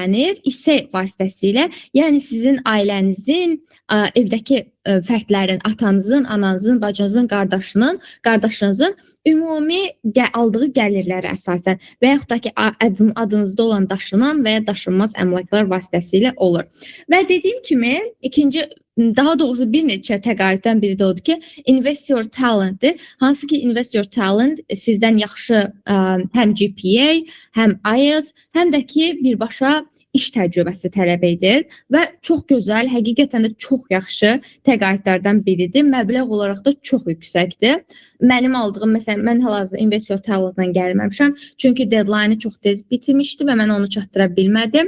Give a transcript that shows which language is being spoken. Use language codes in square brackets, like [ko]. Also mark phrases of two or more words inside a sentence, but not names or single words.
[az] İSE vasitəsilə, yəni sizin ailənizin evdəki fərdlərin, atanızın, ananızın, bacınızın, qardaşınızın ümumi aldığı gəlirlərə əsasən və yaxud da ki adınızda olan daşınan və ya daşınmaz əmlaklar vasitəsilə olur. Və dediyim kimi daha doğrusu bir neçə təqaüddən biri də odur ki, invest your talent-dir. Hansı ki invest your talent sizdən yaxşı həm GPA, həm IELTS, həm də ki birbaşa iş təcrübəsi tələb edir və çox gözəl, həqiqətən də çox yaxşı təqaüdlərdən biridir. Məbləğ olaraq da çox yüksəkdir. Mənim aldığım, məsələn, mən hal-hazırda Invest Your Talent-dan gəlməmişəm, çünki deadline-ı çox tez bitirmişdi və mən onu çatdıra bilmədim.